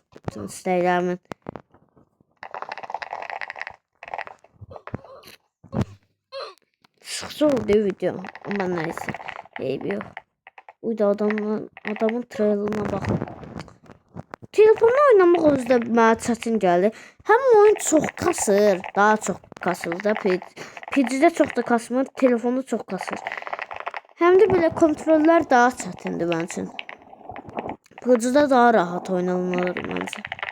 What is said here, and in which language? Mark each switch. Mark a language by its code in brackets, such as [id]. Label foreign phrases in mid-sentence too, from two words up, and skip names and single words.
[tr] Bütün isteklerimin. Sıkıcı oldu video. Ama neyse. Eybi yok. Uydu adamın trailerına bak. [az] Telefonla oynamaq özdə mənə çətin gəlir. Həm oyun çox kasır, daha çox kasır da. PC-də çox da kasmır, telefonda çox kasır. Həm də belə kontrollər daha çətindir mənim üçün. PC-də daha rahat oynanılır məncə.